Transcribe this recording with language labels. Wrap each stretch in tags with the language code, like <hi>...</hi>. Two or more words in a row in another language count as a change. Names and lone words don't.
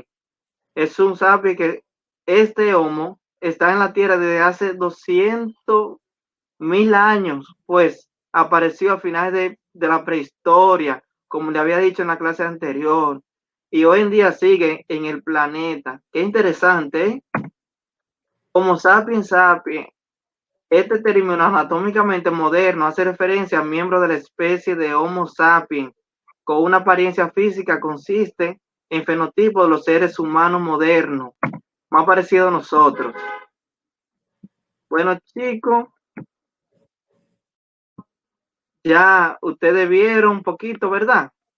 <es>Es un sapiens que este Homo está en la Tierra desde hace 200.000 años, pues apareció a finales de la prehistoria, como le había dicho en la clase anterior, y hoy en día sigue en el planeta. Qué interesante, ¿eh? Homo sapiens sapiens. Este término anatómicamente moderno hace referencia a miembros de la especie de Homo sapiens, con una apariencia física consiste en fenotipo de los seres humanos modernos, más parecido a nosotros. Bueno, chicos, ya ustedes vieron un poquito, ¿verdad?</es>